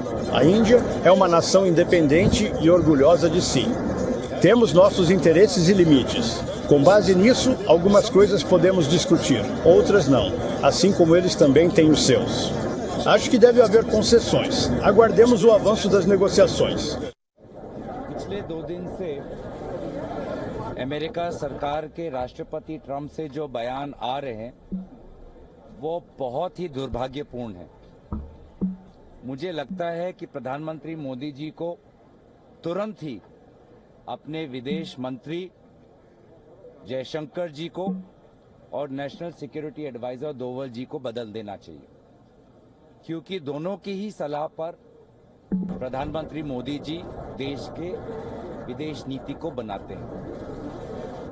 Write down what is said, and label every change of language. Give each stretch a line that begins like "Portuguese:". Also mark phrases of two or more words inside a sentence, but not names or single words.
Portuguese: A Índia é uma nação independente e orgulhosa de si. Temos nossos interesses e limites. Com base nisso, algumas coisas podemos discutir, outras não, assim como eles também têm os seus. Acho que deve haver concessões. Aguardemos o avanço das negociações.
Hindi: पिछले 2 दिन से अमेरिका सरकार के राष्ट्रपति ट्रंप से जो बयान आ रहे हैं वो बहुत ही दुर्भाग्यपूर्ण है। मुझे लगता है कि प्रधानमंत्री मोदी जी को तुरंत ही अपने विदेश मंत्री जयशंकर जी को और
English: National Security Adviser
Hindi: डोवल जी को बदल देना चाहिए, क्योंकि दोनों की ही सलाह पर प्रधानमंत्री मोदी जी देश के विदेश नीति को बनाते हैं।